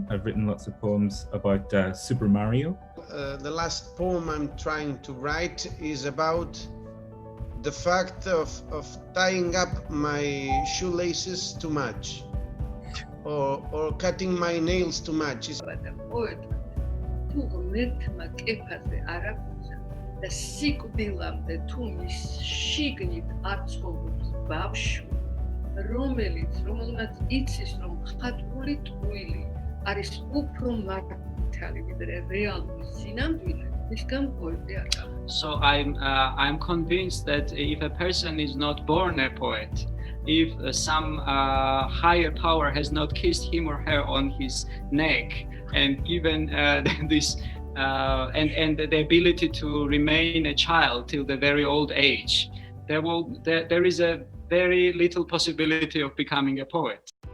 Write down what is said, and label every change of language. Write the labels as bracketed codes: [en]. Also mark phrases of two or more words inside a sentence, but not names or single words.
[en] I've written lots of poems about Super Mario. The last poem I'm trying to write is about the fact of tying up my shoelaces too much or cutting my nails too much. [ka] და სიკვდილამდე თუ მის შიგნით არ ცხოვრობს ბავშვი, რომელმაც იცის, რომ ხატული ტყუილი არის უფრო მართალი ვიდრე რეალური სინამდვილე, მისგან პოეტი არ გახდება. [en] So I'm convinced that if a person is not born a poet, if some higher power has not kissed him or her on his neck and given this and the ability to remain a child till the very old age, there is a very little possibility of becoming a poet.